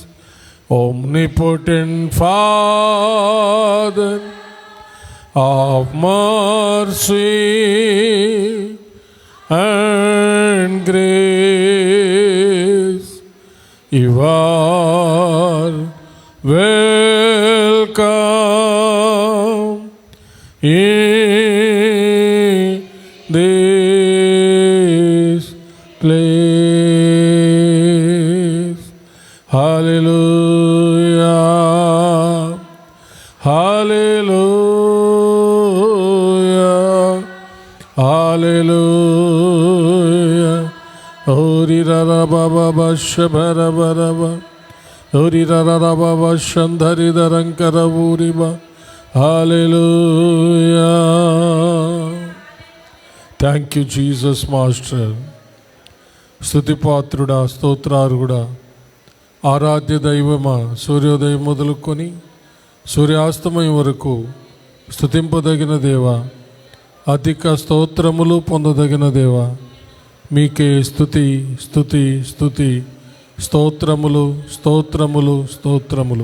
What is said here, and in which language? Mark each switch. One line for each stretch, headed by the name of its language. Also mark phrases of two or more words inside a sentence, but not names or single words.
English: Omnipotent Father of mercy and grace, you are welcome in this place. Hallelujah, hallelujah, hallelujah. Ori rara baba basha bara bara ba, ori rara baba shandari darankara buriba. Hallelujah. Thank you, Jesus Master.
Telugu: స్తుతిపాత్రుడా, స్తోత్రార్హుడా, ఆరాధ్య దైవమా, సూర్యోదయం మొదలుకొని సూర్యాస్తమయం వరకు స్తుతింపదగిన దేవా, అధిక స్తోత్రములు పొందదగిన దేవా, మీకే స్తుతి స్తుతి స్తుతి, స్తోత్రములు స్తోత్రములు స్తోత్రములు.